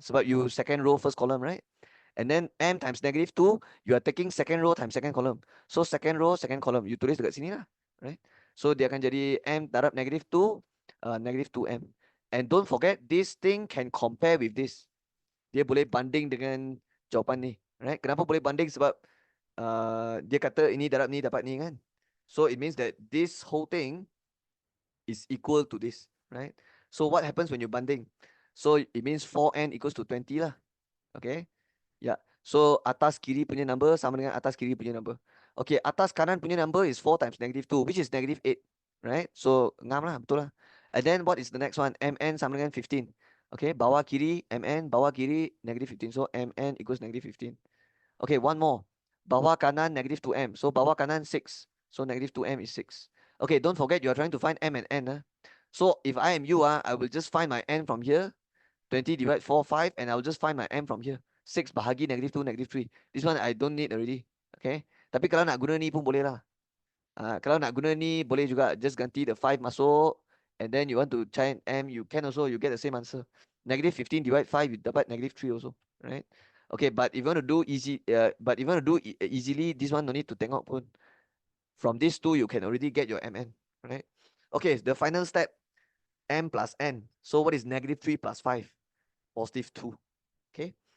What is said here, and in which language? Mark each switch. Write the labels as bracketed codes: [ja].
[en] Sebab you second row, first column, right? And then m times -2, you are taking second row times second column. So second row, second column. You tulis dekat sini lah, right? So dia akan jadi m darab -2, -2m. And don't forget, this thing can compare with this. [ms] Dia boleh banding dengan jawapan ni, right? Kenapa boleh banding? Sebab dia kata ini darab ni dapat ni kan. [en] So it means that this whole thing is equal to this, right? So what happens when you banding? So it means 4n equals to 20 lah. Okay. Yeah. [ms] So atas kiri punya number sama dengan atas kiri punya number. Okay, atas kanan punya number is 4 times -2, which is -8. Right? So ngam lah, betul lah. [en] And then what is the next one? [ms] Mn sama dengan 15. Okay, bawah kiri Mn, bawah kiri -15. [en] So Mn equals -15. Okay, one more. Bawah kanan -2m. So bawah kanan 6. So -2m is 6. Okay, don't forget you are trying to find m and n. So if I am you, I will just find my n from here. 20 divide 4, 5, and I'll just find my m from here. 6 bahagi -2, -3. This one I don't need already. Okay. [ms] Tapi kalau nak guna ni pun boleh lah. Kalau nak guna ni boleh juga. [en] Just ganti the 5 masuk. And then you want to try m, you can also, you get the same answer. -15 divide 5, you dapat -3 also. Right? Okay, but if you want to do easily, this one no need to tengok pun. From these two, you can already get your mn. Right? Okay, the final step, m plus n. So what is -3 plus 5? +2. Okay.